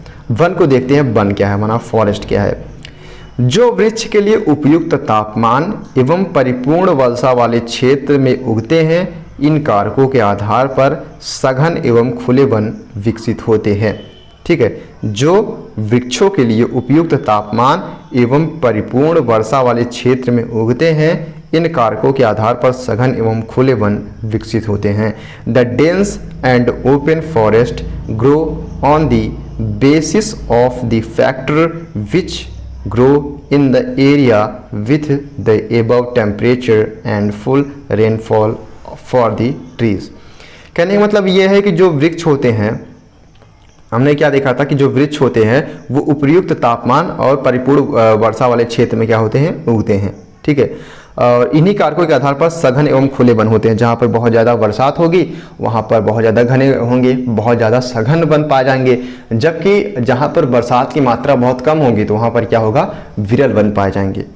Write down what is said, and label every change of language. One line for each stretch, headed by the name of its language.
Hindi: One को देखते हैं, वन क्या है, हमारा फॉरेस्ट क्या है। जो वृक्ष के लिए उपयुक्त तापमान एवं परिपूर्ण वर्षा वाले क्षेत्र में उगते हैं, इन कारकों के आधार पर सघन एवं खुले वन विकसित होते हैं। ठीक है, जो वृक्षों के लिए उपयुक्त तापमान एवं परिपूर्ण वर्षा वाले क्षेत्र में उगते हैं, इन कारकों के आधार पर सघन एवं खुले वन विकसित होते हैं।
English: The dense and open forest grow on the basis of the factor which grow in the area with the above temperature and full rainfall for the trees।
Hindi: कहने का मतलब ये है कि जो वृक्ष होते हैं, हमने क्या देखा था कि जो वृक्ष होते हैं वो उपयुक्त तापमान और परिपूर्ण वर्षा वाले क्षेत्र में क्या होते हैं, उगते हैं। ठीक है, और इन्हीं कारकों के आधार पर सघन एवं खुले वन होते हैं। जहाँ पर बहुत ज़्यादा बरसात होगी वहाँ पर बहुत ज़्यादा घने होंगे, बहुत ज़्यादा सघन वन पाए जाएंगे, जबकि जहाँ पर बरसात की मात्रा बहुत कम होगी तो वहाँ पर क्या होगा, विरल वन पाए जाएंगे।